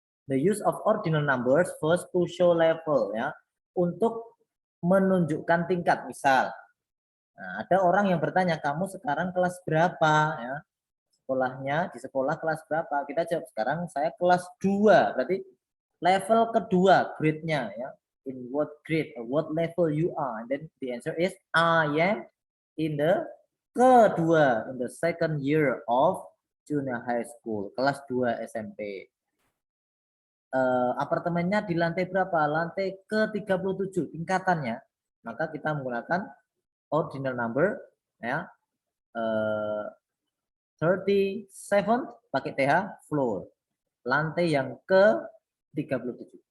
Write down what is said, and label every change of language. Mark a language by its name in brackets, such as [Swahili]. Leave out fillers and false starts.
[English] The use of ordinal numbers first to show level ya, [Indonesian] untuk menunjukkan tingkat. Misal, nah, ada orang yang bertanya, kamu sekarang kelas berapa ya? Sekolahnya di sekolah kelas berapa? Kita jawab sekarang saya kelas 2. Berarti level kedua grade-nya ya. [English] In what grade or what level you are? And then the answer is I am in the kedua, in the second year of junior high school, [Indonesian] kelas 2 SMP. Apartemennya di lantai berapa? Lantai ke-37 tingkatannya. Maka kita menggunakan ordinal number ya. 37 pakai TH floor. Lantai yang ke-37.